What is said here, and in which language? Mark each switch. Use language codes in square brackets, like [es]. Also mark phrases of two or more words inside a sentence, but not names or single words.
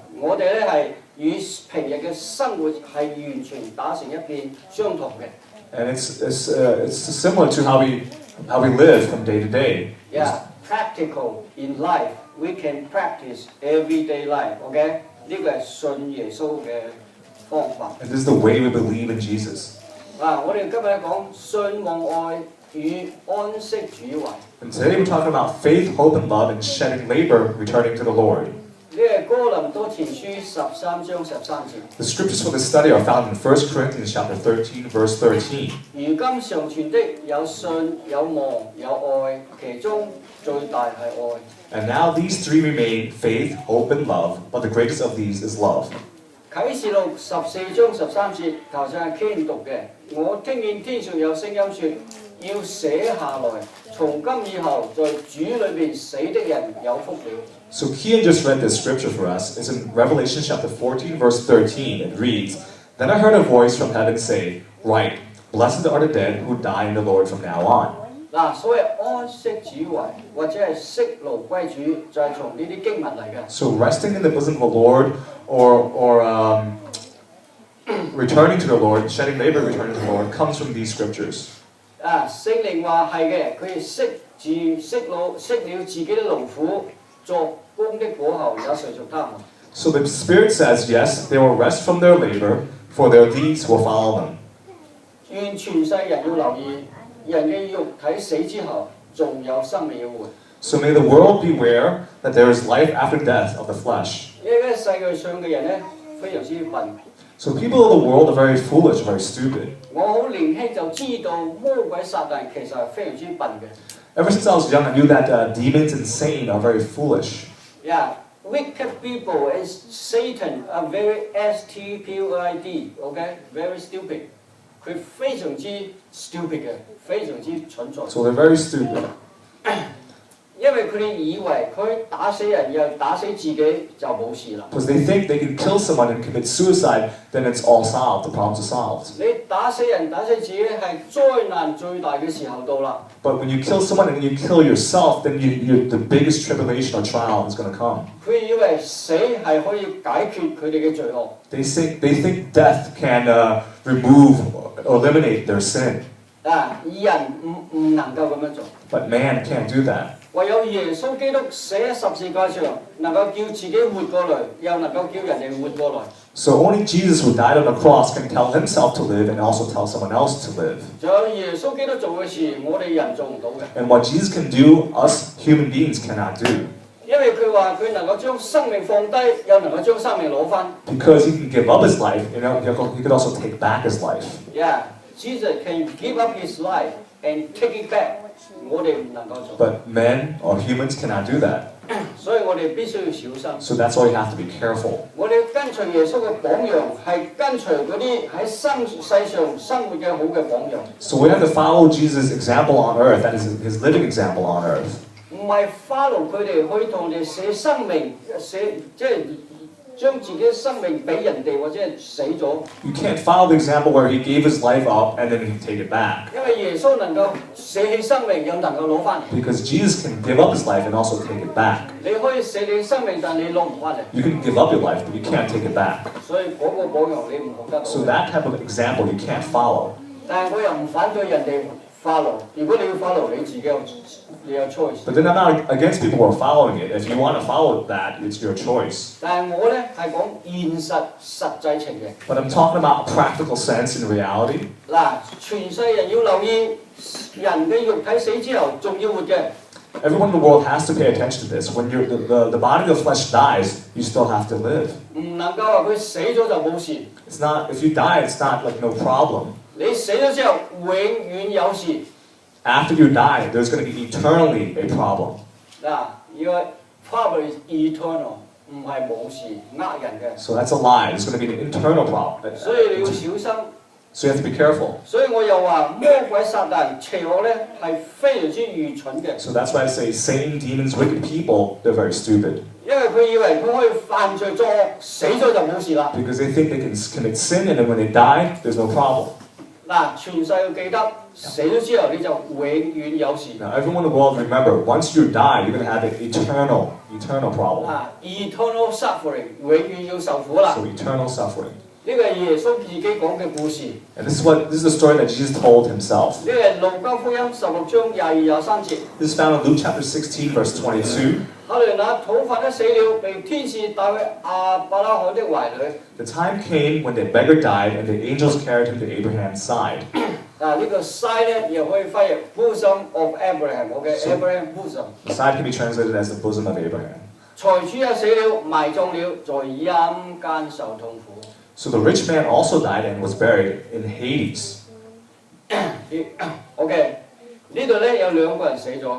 [en] And it's similar to how we live from day to day. Yeah, practical in life. We can practice everyday life. [yue] Okay, 呢個係信耶穌嘅方法。 [en] And this is the way we believe in Jesus. [yue] 我哋今日講信望愛與安息主懷。 [en] And today we're talking about faith, hope, and love, and shedding labor, returning to the Lord. [yue] 呢係哥林多前書13章13節。 [en] The scriptures for this study are found in 1 Corinthians chapter 13, verse 13. [yue] 如今常存的有信、有望、有愛，其中最大係愛。 [en] And now these three remain, faith, hope, and love, but the greatest of these is love. [yue] 啟示錄14章13節，頭先係 Ken 讀嘅。我聽見天上有聲音說，要寫下來，從今以後，在主裏邊死的人有福了。 [en] So Kian just read this scripture for us. It's in Revelation chapter 14, verse 13. It reads, Then I heard a voice from heaven say, Write, blessed are the dead who die in the Lord from now on. [yue] 嗱，所謂安息主懷或者係息勞歸主，就係從呢啲經文嚟嘅。 [en] So resting in the bosom of the Lord, or returning to the Lord, shedding labor, returning to the Lord, comes from these scriptures. [yue] 聖靈話係嘅，佢息了自己的勞苦，作工的果後也隨著他們。 [en] So the Spirit says, yes, they will rest from their labor, for their deeds will follow them. [yue] 願全世人要留意，人嘅肉體死之後，仲有生命要活。 [en] So may the world beware that there is life after death of the flesh. [yue] 因為世界上嘅人咧非常之笨。 [en] So people of the world are very foolish, very stupid. [yue] 我好年輕就知道魔鬼撒旦其實係非常之笨嘅。 [en] Ever since I was young, I knew that demons and Satan are very foolish. Yeah, wicked people and Satan are very stupid, okay? Very stupid. [yue] 佢非常之 stupid 嘅，非常之蠢材。 [en] So they're very stupid. [yue] 因為佢哋以為佢打死人又打死自己就冇事啦。 [en] Because they think they can kill someone and commit suicide, then it's all solved, the problems are solved. [yue] 你打死人打死自己係災難最大嘅時候到啦。 [en] But when you kill someone and you kill yourself, then the biggest tribulation or trial is going to come. [yue] 佢以為死係可以解決佢哋嘅罪惡。 [en] They think death can remove or eliminate their sin. [yue] 人唔能夠咁樣做。 [en] But man can't do that. [yue] 唯有耶穌基督死喺十字架上，能夠叫自己活過來，又能夠叫人哋活過來。 [en] So only Jesus who died on the cross can tell himself to live and also tell someone else to live. [yue] 仲有耶穌基督做嘅事，我哋人做唔到嘅。 [en] And what Jesus can do, us human beings cannot do. [yue] 因為佢話佢能夠將生命放低，又能夠將生命攞翻。 [en] Because he can give up his life, he could also take back his life. Yeah, Jesus can give up his life and take it back. [yue] 我哋唔能夠做。 [en] But men or humans cannot do that. [yue] 所以我哋必須要小心。 [en] So that's why you have to be careful. [yue] 我哋跟隨耶穌嘅榜樣，係跟隨嗰啲喺世上生活嘅好嘅榜樣。 [en] So we have to follow Jesus' example on earth, that is his living example on earth. [yue] 唔係 follow 佢哋去同人哋寫生命，即係將自己嘅生命俾人哋，或者係死咗。 [en] You can't follow the example where he gave his life up and then he take it back. [yue] 因為耶穌能夠捨棄生命，又能夠攞翻嚟。 [en] Because Jesus can give up his life and also take it back. [yue] 你可以捨棄生命，但你攞唔翻嚟。 [en] You can give up your life, but you can't take it back. [yue] 所以嗰個榜樣你唔學得到。 [en] So that type of example you can't follow. [yue] 但係我又唔反對人哋 follow。如果你要 follow，你自己你有 choice。 [en] But then I'm not against people who are following it. If you want to follow that, it's your choice. [yue] 但係我咧係講現實際情嘅。 [en] But I'm talking about practical sense and reality. [yue] 嗱，全世人要留意，人嘅肉體死之後仲要活嘅。 [en] Everyone in the world has to pay attention to this. When the body of flesh dies, you still have to live. [yue] 唔能夠話佢死咗就冇事。 [en] It's not, if you die, it's not like no problem. [yue] 你死咗之後，永遠有事。 [en] After you die, there's going to be eternally a problem. 嗱，your problem is eternal， [yue] 唔係冇事呃人嘅。 [en] So that's a lie. There's going to be an internal problem. [yue] 所以你要小心。 [en] So you have to be careful. [yue] 所以我又話魔鬼撒旦邪惡咧係非常之愚蠢嘅。 [en] So that's why I say Satan, demons, wicked people, they're very stupid. [yue] 因為佢以為佢可以犯罪作惡，死咗就冇事啦。 [en] Because they think they can commit sin and then when they die, there's no problem. [yue] 嗱，全世要記得，死咗之後你就永遠有事。 [en] Now everyone in the world, remember, once you die, you're going to have an eternal problem. Eternal suffering， [yue] 永遠要受苦啦。 [en] So eternal suffering. [yue] 呢個係耶穌自己講嘅故事。 [en] And this is the story that Jesus told himself. [yue] 呢個係路加福音16章22、23節。 [en] This is found in Luke chapter 16, verse 22. [yue] 後來那討飯的死了，被天使帶去亞伯拉罕的懷裏。 [en] The time came when the beggar died, and the angels carried him to Abraham's side. [yue] 呢個 side 咧，又可以翻譯 [en] bosom of Abraham。 [yue] OK， [en] Abraham bosom。 The side can be translated as the bosom of Abraham. [yue] 財主也死了，埋葬了，在陰間受痛苦。 [en] So the rich man also died and was buried in Hades. [yue] OK， 呢度咧有兩個人死咗。